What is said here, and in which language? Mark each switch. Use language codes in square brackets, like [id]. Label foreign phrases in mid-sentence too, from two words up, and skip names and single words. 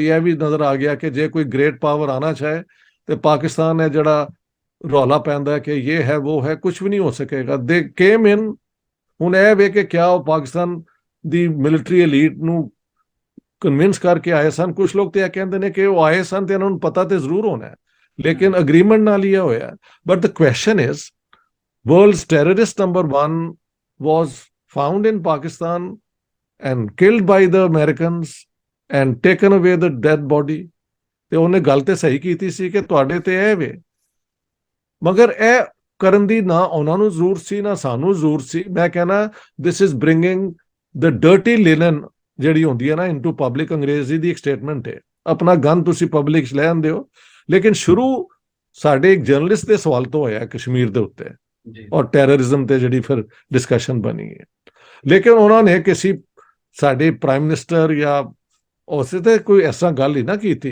[pa] ਇਹ ਵੀ ਨਜ਼ਰ ਆ ਗਿਆ ਕਿ ਜੇ ਕੋਈ [en] great power [pa] ਆਣਾ ਚਾਹੇ ਤੇ ਪਾਕਿਸਤਾਨ ਹੈ ਜਿਹੜਾ ਰੌਲਾ ਪੈਂਦਾ ਕਿ ਇਹ ਹੈ ਉਹ ਹੈ, ਕੁਝ ਵੀ ਨਹੀਂ ਹੋ ਸਕੇਗਾ। [en] they came in. [pa] ਹੁਣ ਇਹ ਵੇ ਕਿ ਕਿਆ ਉਹ ਪਾਕਿਸਤਾਨ ਦੀ [en] military elite [pa] ਨੂੰ ਕਨਵਿੰਸ ਕਰਕੇ ਆਏ ਸਨ? ਕੁਝ ਲੋਕ ਤੇ ਇਹ ਕਹਿੰਦੇ ਨੇ ਕਿ ਉਹ ਆਏ ਸਨ ਤੇ ਇਹਨਾਂ ਨੂੰ ਪਤਾ ਤੇ ਜ਼ਰੂਰ ਹੋਣਾ, ਲੇਕਿਨ ਅਗਰੀਮੈਂਟ ਨਾਲ ਹੀ ਹੋਇਆ। [en] but the question is, world's terrorist number 1 was found in Pakistan and killed by the Americans and taken away the dead body. [pa] ਤੇ ਉਹਨੇ ਗੱਲ ਤੇ ਸਹੀ ਕੀਤੀ ਸੀ ਕਿ ਤੁਹਾਡੇ ਤੇ ਇਹ ਵੇ, ਮਗਰ ਇਹ ਕਰਨ ਦੀ ਨਾ ਉਹਨਾਂ ਨੂੰ ਜ਼ਰੂਰਤ ਸੀ ਨਾ ਸਾਨੂੰ ਜ਼ਰੂਰਤ ਸੀ। ਮੈਂ ਕਹਿੰਦਾ [en] this is bringing the dirty linen [pa] ਜਿਹੜੀ ਹੁੰਦੀ ਹੈ ਨਾ [en] into public. [pa] ਅੰਗਰੇਜ਼ੀ ਦੀ ਇੱਕ ਸਟੇਟਮੈਂਟ ਹੈ, ਆਪਣਾ ਗਨ ਤੁਸੀਂ ਪਬਲਿਕ 'ਚ ਲੈ ਆਉਂਦੇ ਹੋ। ਲੇਕਿਨ ਸ਼ੁਰੂ ਸਾਡੇ ਇੱਕ ਜਰਨਲਿਸਟ ਦੇ ਸਵਾਲ ਤੋਂ ਹੋਇਆ ਕਸ਼ਮੀਰ ਦੇ ਉੱਤੇ ਔਰ ਟੈਰਰਿਜ਼ਮ ਤੇ ਜਿਹੜੀ ਫਿਰ ਡਿਸਕਸ਼ਨ ਬਣੀ ਹੈ। ਲੇਕਿਨ ਉਹਨਾਂ ਨੇ ਕਿਸੇ ਸਾਡੇ [en] prime minister [pa] ਜਾਂ ਉਸੇ ਤੇ ਕੋਈ ਇਸ ਤਰ੍ਹਾਂ ਗੱਲ ਹੀ ਨਾ ਕੀਤੀ।